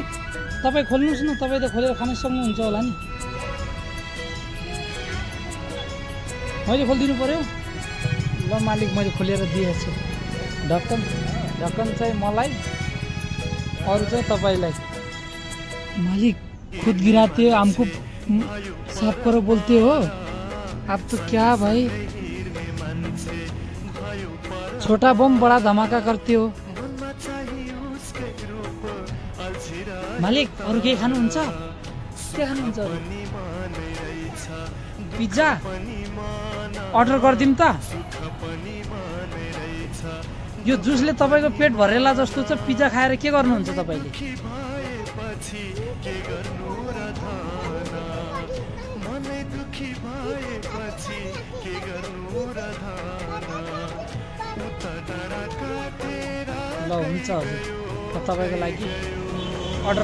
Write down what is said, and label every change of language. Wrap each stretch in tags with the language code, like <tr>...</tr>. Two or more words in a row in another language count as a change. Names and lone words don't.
<ne>तपाई खोल्नुस् न, तपाई त खोलेर खान सक्नुहुन्छ होला नि। मैले खोलिदिनु पर्यो? ल मालिक मैले खोलेर दिएछु। ढक्कन चाहिँ मलाई, अरु चाहिँ तपाईलाई।</ne> <hi>मालिक खुद गिराते हो, हमको साफ करो बोलते हो। आप तो क्या भाई, छोटा बम बड़ा धमाका करते हो।</hi> <ne>मालिक अरु के खानुहुन्छ? के खानुहुन्छ? पिज्जा अर्डर गरिदिम त? यो जुसले तपाईको पेट भरेला जस्तो छ। पिज्जा खाएर के गर्नुहुन्छ तपाईले? ल हुन्छ हजुर म तपाईको लागि अर्डर गरिदिन्छु।</ne>